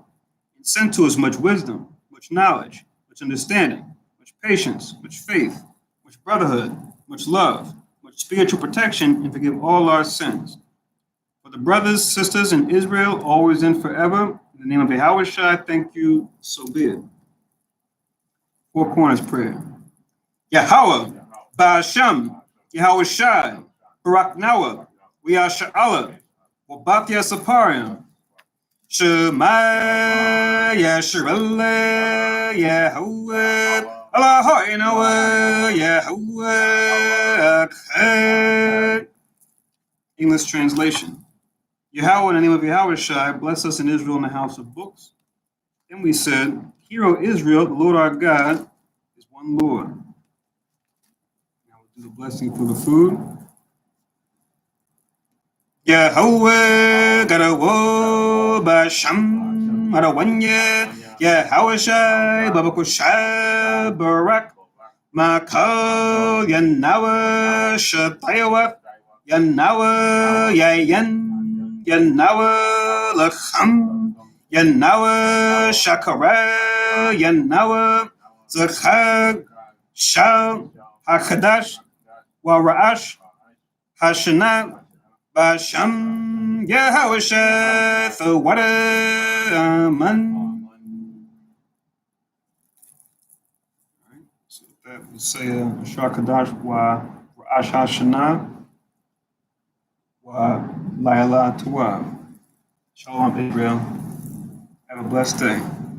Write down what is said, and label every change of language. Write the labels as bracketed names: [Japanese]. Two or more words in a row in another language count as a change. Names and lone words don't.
[English] And send to us much wisdom, much knowledge, much understanding, much patience, much faith, much brotherhood, much love, much spiritual protection, and forgive all our sins. For the brothers, sisters in Israel, always and forever, in the name of Yahweh Shai, thank you, so be it. Four corners prayer. Yahweh, Ba'asham, Yahweh Shai, Barak Nawa, Sha'ala, Wabathia Saparium, Shema, Yasharala, Yahweh, Allah, Yahweh. English translation. Yahweh, in the name of Yahweh Shai, bless us in Israel in the house of books. Then we said, Hear, O Israel, the Lord our God is one Lord. Now we'll do the blessing for the food. Yahweh, Garawo, Basham, Marawanya, Yahweh Shai, Babakushai, Barak, Makal, Yanawa, Shatayawa, Yanawa, Yayan, Yanawa, Lacham, Yanawa, Shakara, Yanawa, Zachag, Shal, Hakadash, Waraash, Hashanah, Basham, Yahawashah, Thawada, Aman. Alright, so that we say Shakadash, Wa Raash Hashanah, Wa Laila Tuwa. Shalom, Israel. Have a blessed day.